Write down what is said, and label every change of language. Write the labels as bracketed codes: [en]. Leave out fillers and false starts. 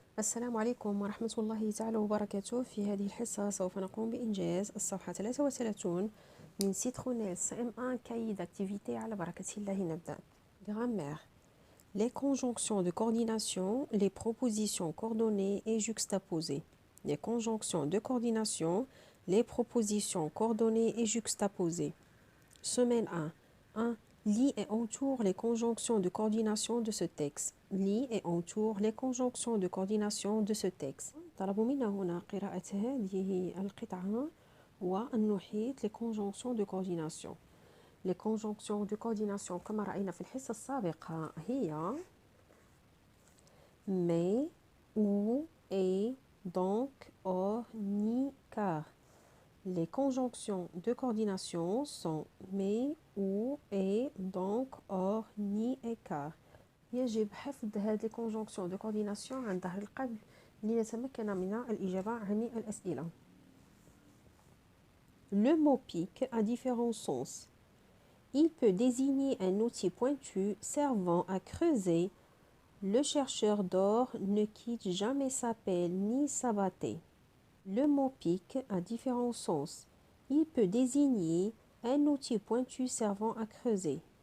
[ar] السلام عليكم ورحمة الله تعالى وبركاته. في هذه الحصة سوف نقوم بإنجاز الصفحة 33 من Citronelle CM1 cahier d'activité. على بركة الله نبدأ. Grammaire. [fr] Les conjonctions de coordination, les propositions coordonnées et juxtaposées. Les conjonctions de coordination, les propositions coordonnées et juxtaposées. Semaine 1. 1. Lis et entoure les conjonctions de coordination de ce texte. Lis et entoure les conjonctions de coordination de ce texte. [ar] طلبوا منا هنا قراءة هذه القطعة وأن نحيط [fr] les conjonctions de coordination. Les conjonctions de coordination [ar] كما رأينا في الحصة السابقة هي [fr] mais, ou, et, donc, or, ni, car. Les conjonctions de coordination sont mais, ou, et, donc, or, ni et car. [ar] يجب حفظ هذه الكونجونكسيون دو كورديناسيون عن ظهر القلب لنتمكن من الإجابة عن الأسئلة. [fr] Le mot pic a différents sens. Il peut désigner un outil pointu servant à creuser. Le chercheur d'or ne quitte jamais sa pelle ni sa bâtée. Le mot pic a différents sens. Il peut désigner un outil pointu servant à creuser.